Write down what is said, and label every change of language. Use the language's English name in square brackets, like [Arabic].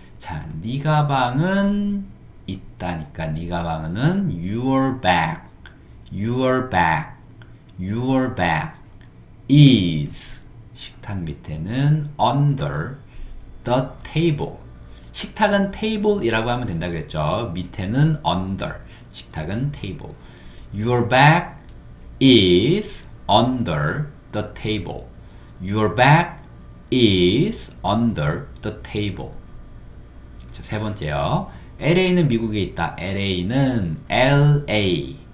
[English] 자, 네 가방은 있다니까 네 가방은 your bag. Your bag. Your bag is [Korean] 식탁 밑에는 [English] under the table. [Korean] 식탁은 table이라고 하면 된다 그랬죠. 밑에는 [English] under. [Korean] 식탁은 [English] table. Your bag is under the table. Your bag is under the table. [Korean] 자, 세 번째요. LA는 미국에 있다. LA는 LA.